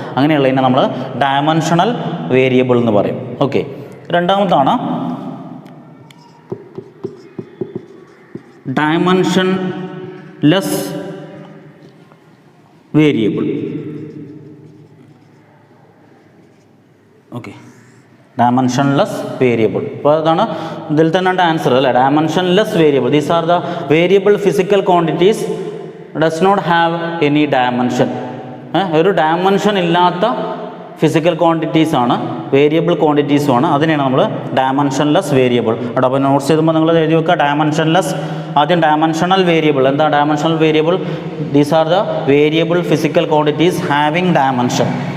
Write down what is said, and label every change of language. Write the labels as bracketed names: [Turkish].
[Malayalam] അങ്ങനെയുള്ളതിനെ നമ്മൾ dimensional variable എന്ന് പറയും. Okay, രണ്ടാമതാണ് dimensionless variable. [English] Okay, dimensionless variable. [Malayalam] അപ്പോൾ അതാണ് ഇതിൽ തന്നെ ആൻസർ അല്ലേ? [English] dimensionless variable, these are the variable physical quantities does not have any dimension. [Malayalam] ഒരു ഡയമെൻഷൻ ഇല്ലാത്ത ഫിസിക്കൽ ക്വാണ്ടിറ്റീസ് ആണ്, വേരിയബിൾ ക്വാണ്ടിറ്റീസും ആണ്. അതിനെയാണ് നമ്മൾ ഡയമെൻഷൻലെസ് വേരിയബിൾ. അവിടെ അപ്പോൾ നോട്ട്സ് എഴുതുമ്പോൾ നിങ്ങൾ എഴുതി വെക്കുക ഡയമെൻഷൻലെസ്. ആദ്യം ഡയമെൻഷണൽ വേരിയബിൾ. എന്താ dimensional variable? [English] These are the variable physical quantities having dimension.